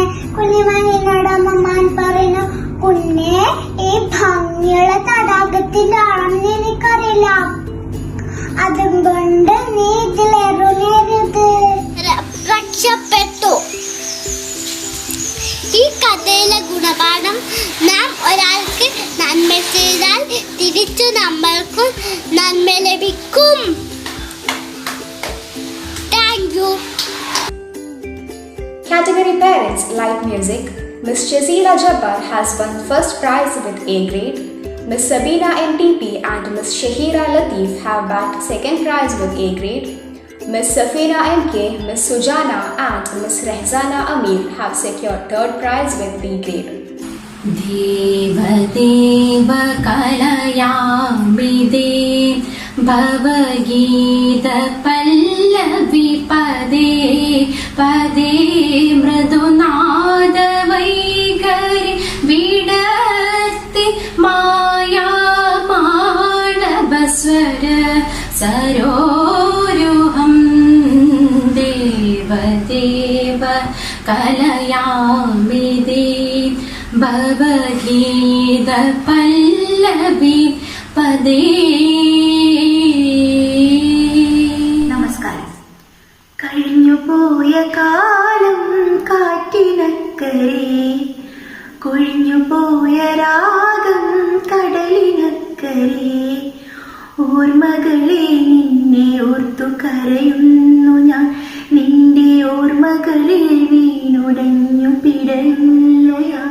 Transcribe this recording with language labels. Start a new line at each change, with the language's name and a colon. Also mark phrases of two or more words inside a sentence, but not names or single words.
Malayalam: കുഞ്ഞുമണിനോട് അമ്മമാൻ പറഞ്ഞു, കുഞ്ഞെ ഈ ഭംഗിയുള്ള തടാകത്തിന്റെ ആണെന്ന് എനിക്കറിയില്ല, അതുകൊണ്ട് നീ ഇതിലിറങ്ങരുത്. രക്ഷപ്പെട്ടു. ഈ കഥയിലെ ഗുണപാഠം, നാം ഒരാൾക്ക് നന്മ ചെയ്താൽ തിരിച്ചു നമ്മൾക്കും നന്മ ലഭിക്കും.
English: thank you. Category Parents Light Music. Miss Shazila Jabbar has won first prize with A grade. Miss Sabina NTP and Miss Shahira Latif have bagged second prize with A grade. Miss Safina MK, Miss Sujana and Miss Rehzana Amir have secured third prize with B grade.
Sanskrit: देव देव कलयामिदे भावगीत पल्लवि पदे पदे मृदुनाद वैगरि विदस्ति माया मानबस्वर सरोरुहं देव देव कलयामिदे भावगीत पल्लवि पदे.
Malayalam: നമസ്കാരം. കഴിഞ്ഞുപോയ കാലം കാറ്റിനക്കരെ, കൊഴിഞ്ഞുപോയ രാഗം കടലിനക്കരെ, ഓർമ്മകളെ നിന്നെ ഓർത്തു കരയുന്നു ഞാൻ, നിന്റെ ഓർമ്മകളിൽ വീണുടഞ്ഞു പിടയുന്നു ഞാൻ.